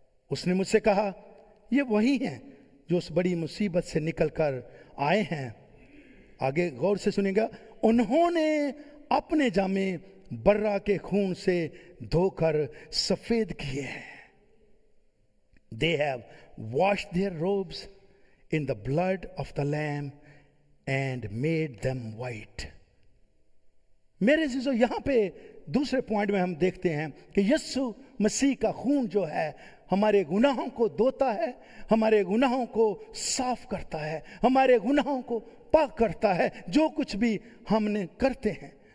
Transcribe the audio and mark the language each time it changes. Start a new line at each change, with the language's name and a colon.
Hindi: उसने मुझसे कहा, ये वही हैं जो उस बड़ी मुसीबत से निकल कर आए हैं। आगे गौर से सुनिएगा, उन्होंने अपने जामे बर्रा के खून से धोकर सफेद किए हैं।
English: They have washed their robes in the blood of the Lamb and made them white.
Hindi: मेरे जीजो, यहां पे दूसरे पॉइंट में हम देखते हैं कि यस्सु मसीह का खून जो है हमारे गुनाहों को धोता है, हमारे गुनाहों को साफ करता है, हमारे गुनाहों को पाक करता है, जो कुछ भी हमने करते हैं।